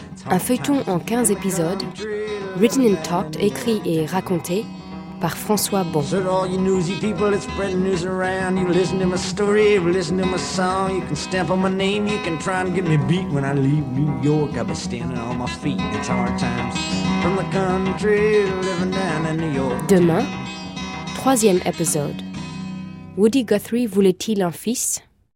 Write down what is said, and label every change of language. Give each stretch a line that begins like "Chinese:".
French: Un feuilleton en 15 épisodes,
English: written and talked,
French: écrit et raconté par François Bon.
English: So all you newsy people, it's spreading news around. You listen to my story, you listen to my song. You can stamp on my name, you can try and get me beat. When I leave New York, I'll be standing on my feet. It's hard times from the country, living down in New York.
French: Demain, 3e épisode. Woody Guthrie voulait-il un fils ?